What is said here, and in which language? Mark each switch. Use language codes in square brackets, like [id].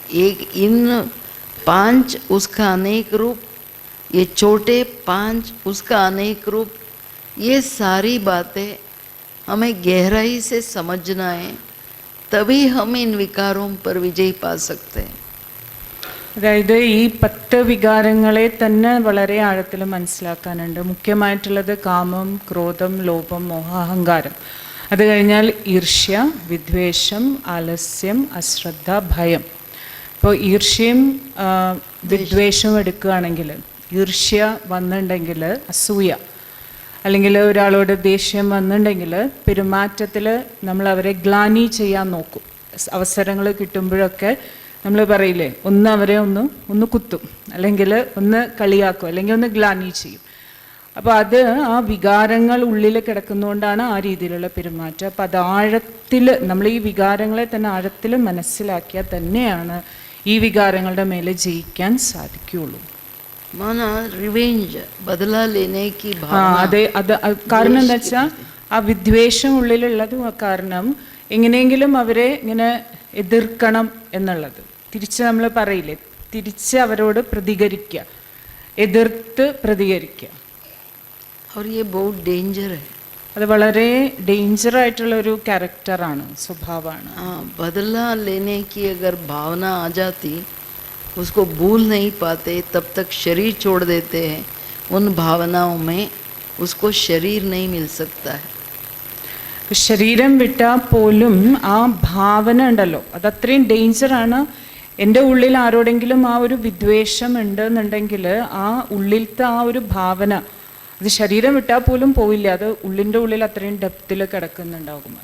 [hi] एक इन 5 उसका अनेक रूप, ये छोटे 5 उसका अनेक रूप, ये सारी बातें हमें गहराई से समझना है. तभी हम इन विकारों पर विजय पा सकते हैं. [ml] അതായത് ഈ 10 വികാരങ്ങളെ തന്നെ വളരെ ആഴത്തിൽ മനസ്സിലാക്കാനുണ്ട്. മുഖ്യമായിട്ടുള്ളത് കാമം, ക്രോധം, ലോഭം, മോഹ, അഹങ്കാരം. അത് കഴിഞ്ഞാൽ ഈർഷ്യ, വിദ്വേഷം, ആലസ്യം, അശ്രദ്ധ, ഭയം. ഇപ്പോൾ ഈർഷ്യയും വിദ്വേഷവും എടുക്കുകയാണെങ്കിൽ, ഈർഷ്യ വന്നിട്ടുണ്ടെങ്കിൽ അസൂയ, അല്ലെങ്കിൽ ഒരാളോട് ദേഷ്യം വന്നിട്ടുണ്ടെങ്കിൽ പെരുമാറ്റത്തിൽ നമ്മൾ അവരെ ഗ്ലാനി ചെയ്യാൻ നോക്കും. അവസരങ്ങൾ കിട്ടുമ്പോഴൊക്കെ നമ്മൾ പറയില്ലേ, ഒന്ന് അവരെ ഒന്ന് കുത്തും, അല്ലെങ്കിൽ ഒന്ന് കളിയാക്കും, അല്ലെങ്കിൽ ഒന്ന് ഗ്ലാനി ചെയ്യും. അപ്പോൾ അത് ആ വികാരങ്ങൾ ഉള്ളിൽ കിടക്കുന്നതുകൊണ്ടാണ് ആ രീതിയിലുള്ള പെരുമാറ്റം. അപ്പോൾ അത് ആഴത്തിൽ നമ്മൾ ഈ വികാരങ്ങളെ തന്നെ ആഴത്തിൽ മനസ്സിലാക്കിയാൽ തന്നെയാണ് ഈ വികാരങ്ങളുടെ മേലെ ജയിക്കാൻ സാധിക്കുകയുള്ളൂ. [hi] माना रिवेंज, बदला लेने की भावना. [ml] അതെ, അത് കാരണം എന്താ വെച്ചാൽ ആ വിദ്വേഷം ഉള്ളിലുള്ളത് കാരണം എങ്ങനെയെങ്കിലും അവരെ ഇങ്ങനെ എതിർക്കണം എന്നുള്ളത്. തിരിച്ച് നമ്മൾ പറയില്ലേ, തിരിച്ച് അവരോട് പ്രതികരിക്കുക, എതിർത്ത് പ്രതികരിക്കുക. [hi] और ये बहुत डेंजर है. [ml] അത് വളരെ ഡേഞ്ചർ ആയിട്ടുള്ള ഒരു ക്യാരക്ടറാണ്, സ്വഭാവമാണ്. [hi] हाँ, बदला लेने की अगर भावना आ जाती, उसको भूल नहीं पाते, तब तक शरीर छोड़ देते हैं. उन भावनाओं में उसको शरीर नहीं मिल सकता है. [ml] ശരീരം വിട്ടാൽ പോലും ആ ഭാവന ഉണ്ടല്ലോ, അതത്രയും ഡേഞ്ചറാണ്. എൻ്റെ ഉള്ളിൽ ആരോടെങ്കിലും ആ ഒരു വിദ്വേഷം ഉണ്ടെന്നുണ്ടെങ്കിൽ ആ ഉള്ളിലത്തെ ആ ഒരു ഭാവന അത് ശരീരം വിട്ടാൽ പോലും പോയില്ല, അത് ഉള്ളിൻ്റെ ഉള്ളിൽ അത്രയും ഡെപ്തിൽ കിടക്കുന്നുണ്ടാകും.